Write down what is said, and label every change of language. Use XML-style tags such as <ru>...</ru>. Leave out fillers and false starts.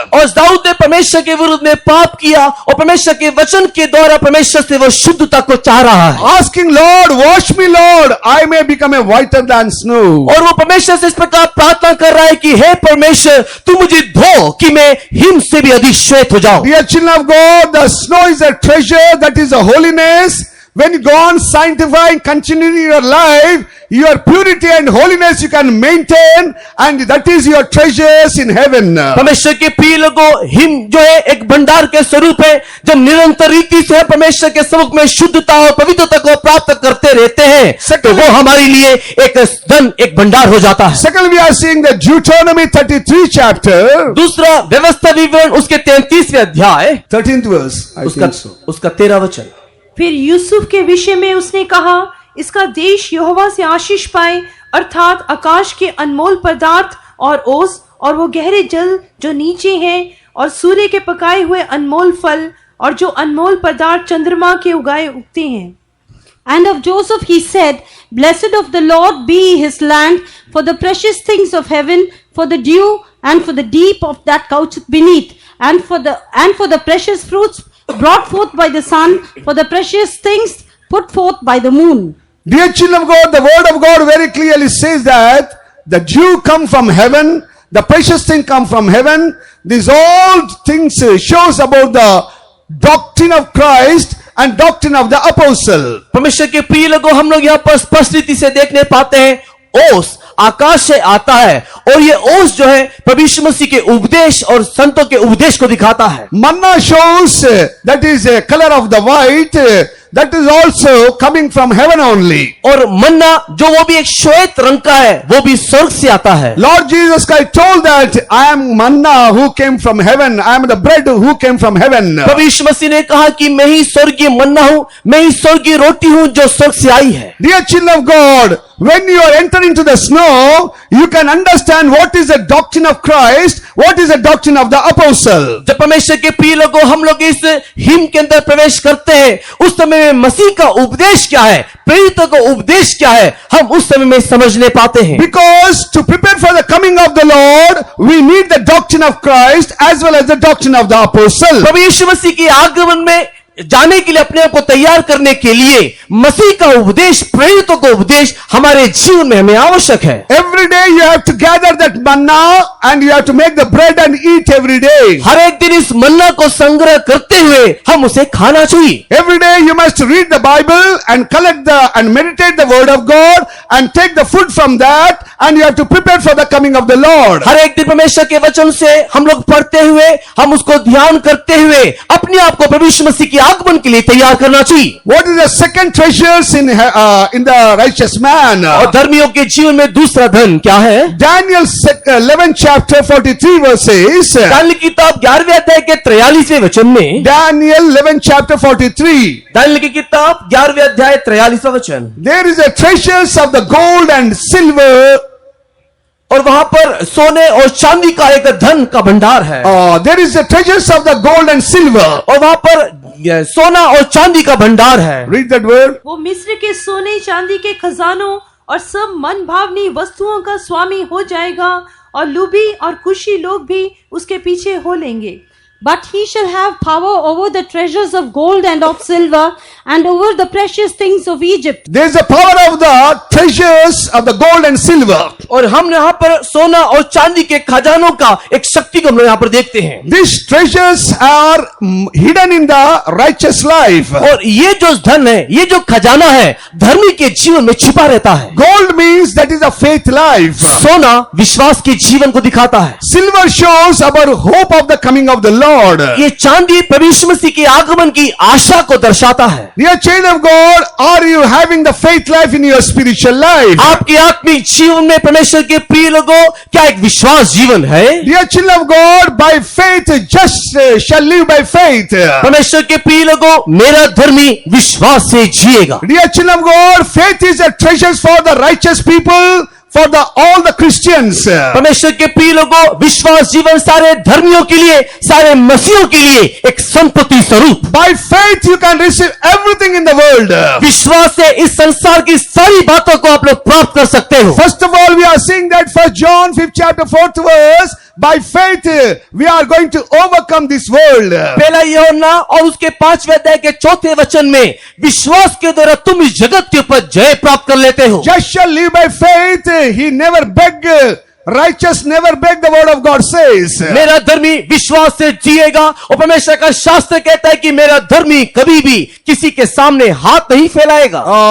<hi>और दाऊद ने परमेश्वर के विरुद्ध में पाप किया और परमेश्वर के वचन के द्वारा परमेश्वर से वो शुद्धता को चाह रहा है।</hi> <en>Asking Lord, wash me Lord, I may become a whiter than snow.</en> <hi>और वो परमेश्वर से इस प्रकार प्रार्थना कर रहा है कि हे परमेश्वर, तू मुझे धो कि मैं हिम से भी अधिक श्वेत हो जाऊं।</hi> <en>Dear children of God, the snow is a treasure, that is a holiness. When you go on sanctifying, continuing your life, your purity and holiness you can maintain, and that is your treasures in heaven.</en> <hi>परमेश्वर के प्रिय लोगों, him जो है एक भंडार के स्वरूप है। जब निरंतर रीति से परमेश्वर के सम्मुख में शुद्धता और पवित्रता को प्राप्त करते रहते हैं, तो वो हमारे लिए एक धन, एक भंडार हो जाता है।</hi> <en>Second, we are seeing the Deuteronomy 33 chapter.</en> <hi>दूसरा व्यवस्था विवरण उसके 33वें अध्याय</hi> <en>13th verse. I think so.</en> <hi>उसका 13 वचन। फिर यूसुफ के विषय में उसने कहा, इसका देश यहोवा से आशीष पाए, अर्थात आकाश के अनमोल पदार्थ और ओस और वो गहरे जल जो नीचे हैं, और सूर्य के पकाए हुए अनमोल फल और जो अनमोल पदार्थ चंद्रमा के उगाए उगते हैं।</hi> <en>And of Joseph he said, Blessed of the Lord be his land, for the precious things of heaven, for the dew and for the deep of that coucheth beneath, and for the precious fruits brought forth by the sun, for the precious things put forth by the moon. Dear children of God, the word of God very clearly says that the dew come from heaven, the precious thing come from heaven. These all things shows about the doctrine of Christ and doctrine of the apostle.</en> <hi>परमेश्वर के प्रिय लोगों, हम लोग यहाँ पर स्पष्ट रीति से देखने पाते हैं, ओस आकाश से आता है और ये ओस जो है प्रभु यीशु मसीह के उपदेश और संतों के उपदेश को दिखाता है।</hi> <en>Manna shows that is a color of the white. that is also coming from heaven only.</en> <hi>और मन्ना जो वो भी एक श्वेत रंग का है, वो भी स्वर्ग से आता है।</hi> <en>Lord Jesus Christ told that I am manna who came from heaven. I am the bread who came from heaven.</en> <hi>प्रभु यीशु मसीह ने कहा कि मैं ही स्वर्गीय मन्ना हूं, मैं ही स्वर्गीय रोटी हूं जो स्वर्ग से आई है।</hi> <en>Dear children of God, when you are entering into the snow, you can understand what is the doctrine of Christ, what is the doctrine of the apostle.</en> <hi>जब परमेश्वर के प्रिय लोगों हम लोग इस हिम के अंदर प्रवेश करते हैं, उस समय में मसीह का उपदेश क्या है, प्रेरितों का उपदेश क्या है, हम उस समय में समझने पाते हैं।</hi> <en>Because to prepare for the coming of the Lord, we need the doctrine of Christ as well as the doctrine of the apostle.</en> <hi>प्रभु यीशु मसीह के आगमन में जाने के लिए अपने आप को तैयार करने के लिए मसीह का उपदेश, प्रेरितों का उपदेश हमारे जीवन में हमें आवश्यक है।</hi> <en>Every day you have to gather that manna and you have to make the bread and eat every day.</en> <hi>हर एक दिन इस मन्ना को संग्रह करते हुए हम उसे खाना चाहिए।</hi> <en>Every day you must read the Bible and collect and meditate the word of God and take the food from that, and you have to prepare for the coming of the Lord.</en> <hi>हर एक दिन परमेश्वर के वचन से हम लोग पढ़ते हुए, हम उसको ध्यान करते हुए अपने आप को प्रभु यीशु मसीह के आगमन के लिए तैयार करना चाहिए।</hi> <en>What is the second treasures in the righteous man?</en> <hi>और धर्मियों के जीवन में दूसरा धन क्या है?</hi> <en>Daniel 11 chapter 43 verses.</en> <hi>दानियेल की किताब 11वें अध्याय के 43वें वचन में,</hi> <en>Daniel 11 chapter 43.</en> <hi>दानियेल की किताब 11वें अध्याय 43वां वचन,</hi> <en>There is a treasures of the gold and silver.</en> <hi>और वहां पर सोने और चांदी का एक धन का भंडार है।</hi> <en>There is a treasures of the gold and silver.</en> <hi>और वहां पर सोना और चांदी का भंडार है।</hi> <en>Read that word.</en> <hi>वो मिस्र के सोने चांदी के खजानों और सब मन भावनी वस्तुओं का स्वामी हो जाएगा, और लूबी और कुशी लोग भी उसके पीछे हो लेंगे।</hi> <en>But he shall have power over the treasures of gold and of silver, and over the precious things of Egypt. There is a power of the treasures of the gold and silver.</en> <hi>और हम यहाँ पर सोना और चांदी के खजानों का एक शक्ति को हम यहाँ पर देखते हैं।</hi> <en>These treasures are hidden in the righteous life.</en> <hi>और ये जो धन है, ये जो खजाना है, धर्मी के जीवन में छिपा रहता है।</hi> <en>Gold means that is a faith life.</en> <hi>सोना विश्वास के जीवन को दिखाता है।</hi> <en>Silver shows our hope of the coming of the Lord.</en> <hi>ये चांदी प्रभु यीशु मसीह के आगमन की आशा को दर्शाता है।</hi> <en>Dear child of God, are you having the faith life in your spiritual life?</en> <hi>आपके आत्मिक जीवन में परमेश्वर के प्रिय लोगों क्या एक विश्वास जीवन है?</hi> <en>Dear children of God, by faith just shall live by faith.</en> <hi>परमेश्वर के प्रिय लोगों, मेरा धर्मी विश्वास से जिएगा।</hi> <en>Dear children of God, faith is a treasure for the righteous people, for all the Christians.</en> <hi>परमेश्वर के प्रिय लोगों, विश्वास जीवन सारे धर्मियों के लिए, सारे मसीहों के लिए एक संपत्ति स्वरूप।</hi> <en>By faith you can receive everything in the world.</en> <hi>विश्वास से इस संसार की सारी बातों को आप लोग प्राप्त कर सकते हो।</hi> <en>First of all, we are seeing that 1 John 5th chapter 4th verse, by faith we are going to overcome this world.</en> <hi>पहला यूहन्ना और उसके 5वें अध्याय के 4थे वचन में, विश्वास के द्वारा तुम इस जगत के ऊपर जय प्राप्त कर लेते हो।</hi> <en>Just shall live by faith. He never beg. Righteous never beg, the word of God says.</en> <hi>मेरा धर्मी विश्वास से जिएगा, और परमेश्वर का शास्त्र कहता है कि मेरा धर्मी कभी भी किसी के सामने हाथ नहीं फैलाएगा।</hi>